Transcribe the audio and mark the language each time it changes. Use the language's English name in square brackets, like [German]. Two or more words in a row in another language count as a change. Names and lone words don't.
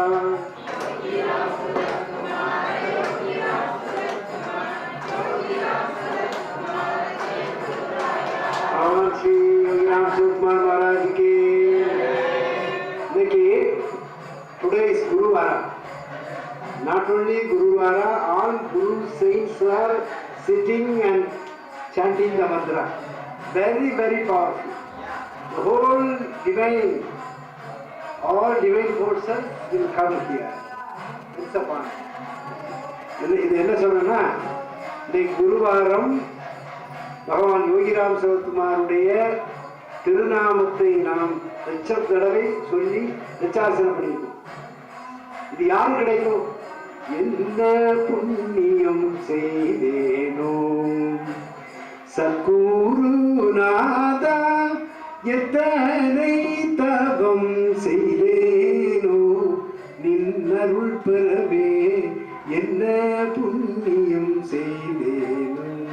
[Hindi] श्री योगीराम सूरत कुमार महाराज की. देखिए, [English] today is Guruvara. Not only Guruvara, all Guru saints are sitting and chanting the mantra. Very, very powerful. The whole divine, all divine forces will come here. It's a point. [Tamil] இது என்ன சொல்றேன்னா, இந்த குருவாரம் பகவான் யோகிராம் சிவகுமாருடைய திருநாமத்தை நாம் லட்சம் தடவை சொல்லி லட்சாசனம் பண்ணியிருக்கோம். இது யாரு கிடைக்கும்? என்ன புண்ணியம் செய்தேனோ சத்குருநாதா, எத்தனை தவம் செய்தேனோ நின்னருள் பெறவே என்ன புண்ணியம் செய்தேனோ.